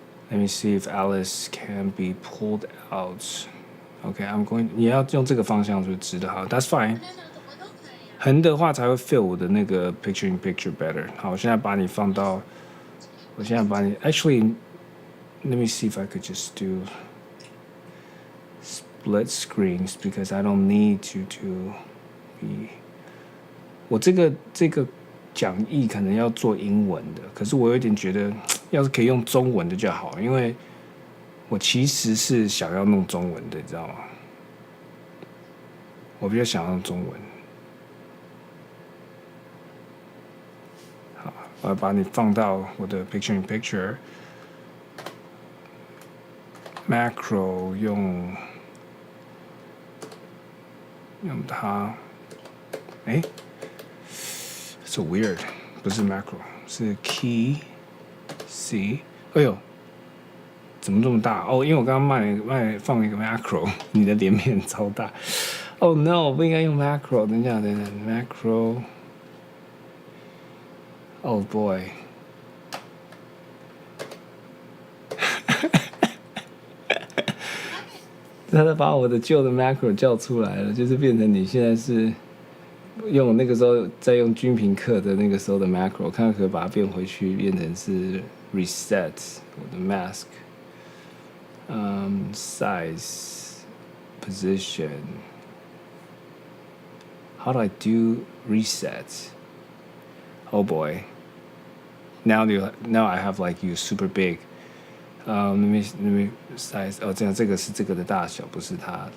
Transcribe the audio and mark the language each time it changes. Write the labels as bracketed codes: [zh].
[en] Let me see if Alice can be pulled out. Okay, I'm going. [zh] 你要用这个方向就直的，好 ， [en] That's fine。 [zh] 横的话才会 [en] fill [zh] 我的那个 [en] picture in picture better。 [zh] 好，我现在把你放到，我现在把你 [en] actually let me see if I could just do split screens because I don't need you to be。 [zh] 我这个讲义可能要做英文的，可是我有点觉得，要是可以用中文的就好，因为我其实是想要弄中文的，你知道吗？我比较想要用中文。好，我要把你放到我的 picture in picture macro 用它，哎。 [en] So weird， [zh] 不是 macro， 是 key C。哎呦，怎么这么大？哦，因为我刚刚放一个 macro， 你的脸面超大。 [en] Oh no， [zh] 不应该用 [en] macro。 [zh] 等一下， [en] macro。Oh boy 。 [zh] 他都把我的旧的 macro 叫出来了，就是变成你现在是。用那个时候在用均评课的那个时候的 macro， 看看可以把它变回去，变成是 reset 我的 mask， size position。 [en] How do I do reset? Oh boy! Now I have like you super big. Let me size. [zh] 哦，这样这个是这个的大小，不是它。